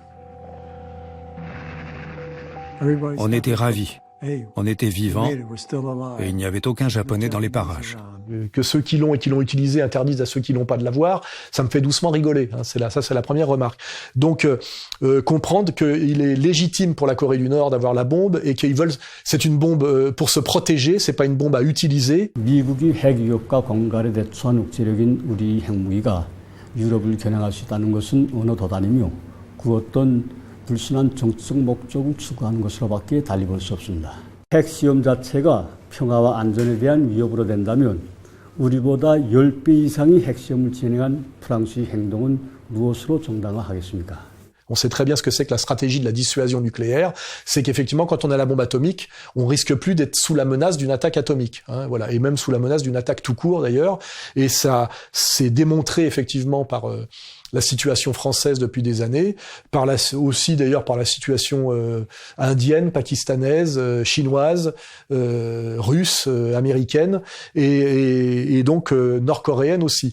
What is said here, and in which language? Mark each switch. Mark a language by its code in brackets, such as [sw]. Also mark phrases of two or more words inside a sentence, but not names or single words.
[fr] On était ravis, on était vivants et il n'y avait aucun Japonais dans les parages. Que ceux qui l'ont et qui l'ont utilisé interdisent à ceux qui n'ont pas de l'avoir, ça me fait doucement rigoler. Hein, c'est la première remarque. Donc, comprendre qu'il est légitime pour la Corée du Nord d'avoir la bombe et qu'ils veulent, c'est une bombe pour se protéger, c'est pas une bombe à utiliser. [ko] 미국이 핵 위협과 공갈에 대처한 국제력인 우리 핵무기가 유럽을 겨냥할 수 있다는 것은 어느 도단이며 그 어떤 불순한 정치적 목적을 추구하는 것으로밖에 달리 볼 수 없습니다. 핵 시험 자체가 평화와 안전에 대한 위협으로 된다면 우리보다 10배 이상의 핵 시험을 진행한 프랑스의 행동은 무엇으로 정당화하겠습니까? [fr] On sait très bien ce que c'est que la stratégie de la dissuasion nucléaire, c'est qu'effectivement, quand on a la bombe atomique, on risque plus d'être sous la menace d'une attaque atomique, hein, voilà, et même sous la menace d'une attaque tout court d'ailleurs, et ça s'est démontré effectivement par la situation française depuis des années, aussi d'ailleurs par la situation indienne, pakistanaise, chinoise, russe, américaine, et donc nord-coréenne aussi.